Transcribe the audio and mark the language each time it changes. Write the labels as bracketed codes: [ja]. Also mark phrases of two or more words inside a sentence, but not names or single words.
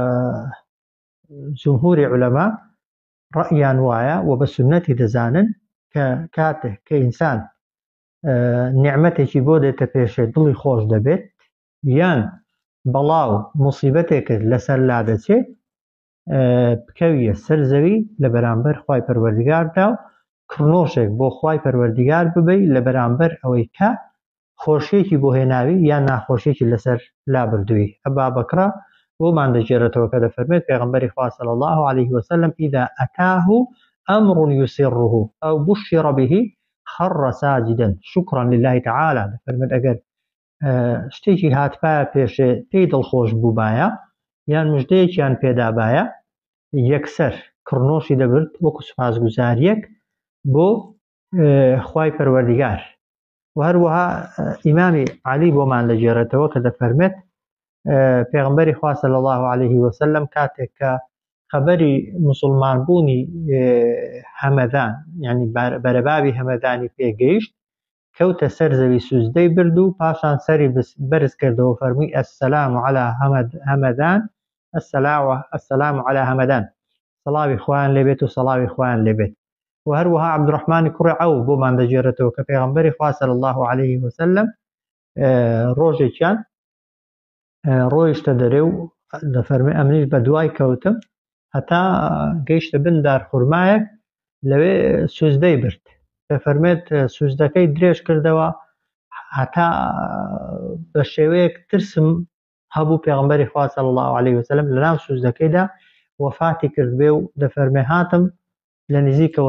[ckb] جمهوری عولەما ڕەئیان وایە و بە سنەتی دەزانن کە کاتێک کە ئینسان نیعمەتێکی بۆ دێتە پێشێت دڵی خۆش دەبێت یان بەڵاو موسیبەتێکت لەسەر لا دەچێت بکەویە سەر زەوی لە بەرامبەر خوای پەروەردگاردا و کڕنۆشێک بۆ خوای پەروەردگار ببەی لە بەرامبەر ئەوەی کە خۆشیێکی بۆ هێناوی یان ناخۆشیێکی لەسەر لا بردووی ئەبا بەکڕە بۆمان دەگێڕێتەوە کە دەفەرمێت پێغەمبەری خوا [ar] صلی الله عليه وسلم إذا أتاه أمر يسره أو بشر به خر ساجدا شكرا لله تعالى [ckb] دەفەرمێت ئەگەر شتێکی هاتپایە پێشێ پێی دڵخۆش بووبایە یان مژدەیەکیان پێدابایە یەکسەر کڕنۆشی دەبرد وەکو سوپاسگوزاریەک بۆ خوای پەروەردگار و هەروەها ئیمامی عەلی بۆمان دەگێڕێتەوە کە دەفەرمێت پێغەمبەری خوا [ar] صلی الله عليه وسلم [ckb] کاتێک کە خەبەری موسڵمان بوونی هەمەدان یعنی بەرەبابی هەمەدانی پێگەیشت کەوتە سەر زەوی سوزدەی برد و پاشان سەری بەرز کردەوە فەرمووی [ar] السلام على [ckb] هەمەدان [ar] السلام على [ckb] هەمەدان سەڵاوی خوایان لێبێت و سەڵاوی خوایان لێبێت و هەروەها عەبدوڕەحمانی کوڕی عەوف بۆمان دەگێڕێتەوە کە پێغەمبەری خوا [ar] صلی الله عليه وسلم [ckb] ڕۆژێکیان ڕۆیشتە دەرێ و دەفەرمێ ئەمنیش بە دوای کەوتم هەتا گەیشتە بن دارخورمایەک لەوێ سوزدەی برد دەفەرمێت سوزدەکەی درێژ کردەوە هەتا بە شێوەیەک ترسم هەبوو پێغەمبەری خوا [ar] صلی الله عليه وسلم [ckb] لەناو سوزدەکەیدا وەفاتی کرد بێ و دەفەرمێ هاتم لە نزیکەوە